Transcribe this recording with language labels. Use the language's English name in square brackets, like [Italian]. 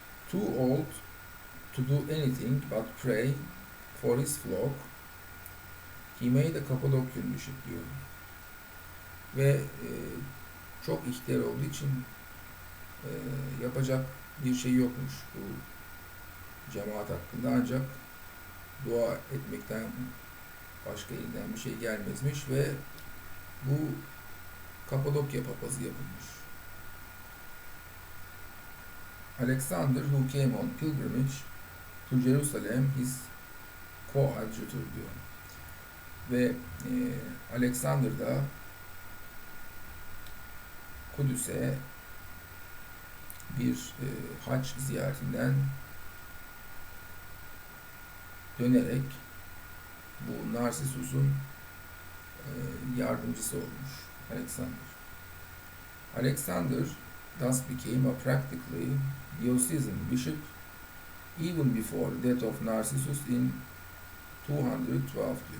[English] Too old to do anything but pray for his flock, he made a Cappadocian bishop [Turkish] diyor. Ve çok ihtiyar olduğu için yapacak bir şey yokmuş bu cemaat hakkında, ancak dua etmekten başka elinden bir şey gelmezmiş ve bu Kapadokya papazı yapılmış. [English] Alexander, who came on pilgrimage to Jerusalem, his coadjutor [Turkish] diyor. Ve Alexander da Kudüs'e bir hac ziyaretinden dönerek bu Narcissus'un yardımcısı olmuş Alexander. [English] Alexander thus became a practically diocesan bishop even before the death of Narcissus in 212 [Turkish] diyor.